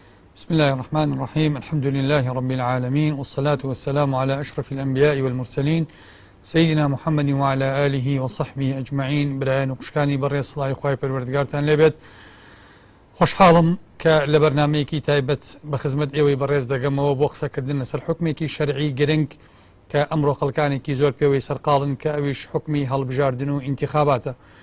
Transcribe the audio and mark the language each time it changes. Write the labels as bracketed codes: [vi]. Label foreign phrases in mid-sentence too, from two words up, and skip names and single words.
[ar] بسم الله الرحمن الرحيم. الحمد لله رب العالمين، والصلاة والسلام على أشرف الأنبياء والمرسلين سيدنا محمد وعلى آله وصحبه أجمعين. [ckb] برای نقشکانی بەڕێز سڵای خوای پەروەردگارتان لێبێت. خۆشحاڵم کە لە بەرنامەیەکی تایبەت بە خزمەت ئێوەی بەڕێز دەگەمەوە بۆ قسەکردن لەسەر حکمێکی شەرعی گرنگ کە ئەمڕۆ خەڵکانێکی زۆر پێوەی سەرقاڵن کە ئەویش حکمی هەڵبژاردن و ئینتیخاباتە.